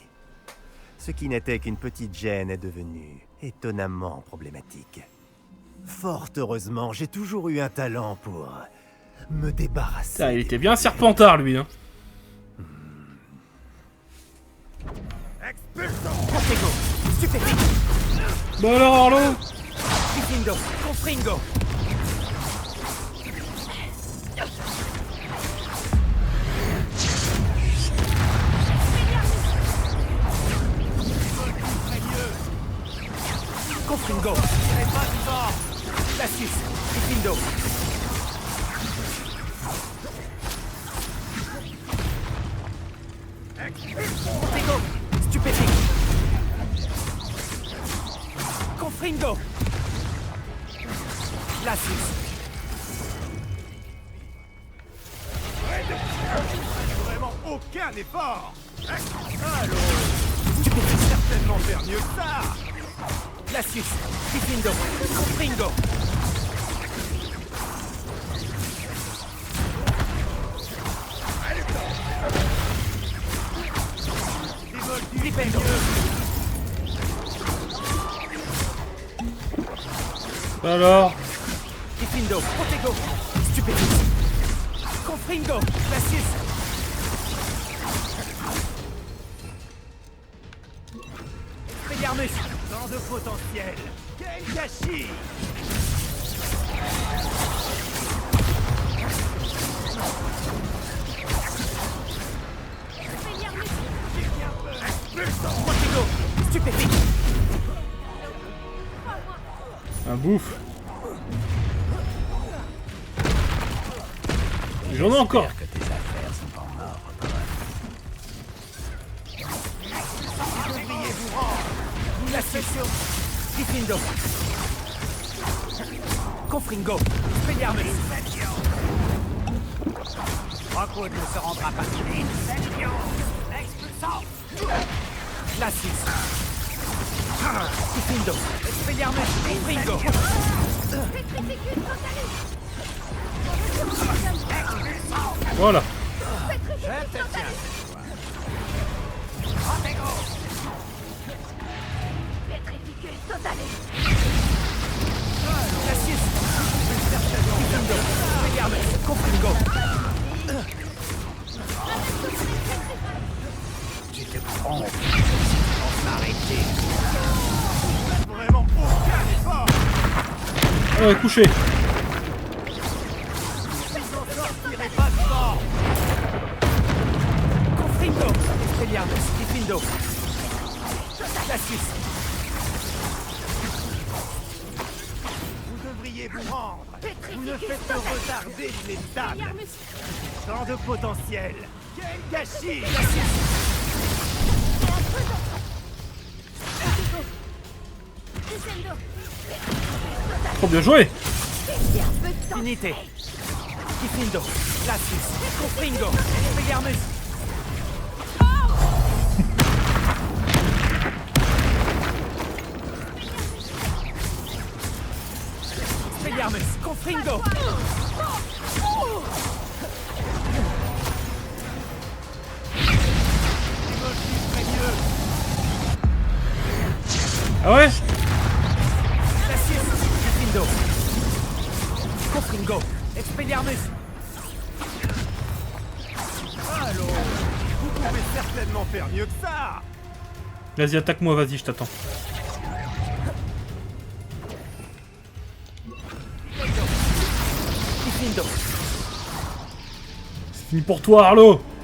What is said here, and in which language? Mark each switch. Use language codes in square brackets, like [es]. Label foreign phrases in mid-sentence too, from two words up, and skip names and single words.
[fr] Ce qui n'était qu'une petite gêne est devenu étonnamment problématique. Fort heureusement, j'ai toujours eu un talent pour me débarrasser. Ah, il était bien serpentard, lui. Hein. Protego! Stupéfié! Bah alors, Arlo. Flipendo! Confringo! Confringo! Glacius! Flipendo! Protego! Stupéfié! Confringo! Glacius! Vraiment aucun effort. Tu peux Certainement faire mieux que ça. Glacius! Flipendo! Confringo! Flipendo! Bah alors. Flipendo! Protego! Stupéfié! Confringo! Glacius! Expelliarmus! Tant de potentiel. Quel gâchis. Protego! Stupéfié! Un bouffe. J'en ai encore. Que tes affaires sont en ordre. Glacius! Flipendo! Confringo! Expelliarmus! Rockwood ne se rendra pas. Glacius! Flipendo! Expelliarmus! Confringo! Voilà. Pétrificus totalis. Glacius! Flipendo! Expelliarmus! Confringo! Tu te prends. Arrêtez. Vraiment aucun effort. Ah ouais, couché. Confringo! Expelliarmus! Flipendo! Glacius! Vous devriez vous rendre. Vous ne faites que retarder les tables. Tant de potentiel. Quel gâchis. Trop bien joué. Finite. Diffindo. Glacius. Confringo. Expelliarmus. Expelliarmus. Confringo. Ah ouais? Glacius. Diffindo. Confringo. Expelliarmus. Allons, vous pouvez certainement faire mieux que ça. Vas-y, attaque-moi, vas-y, je t'attends. Diffindo. C'est fini pour toi, Arlo.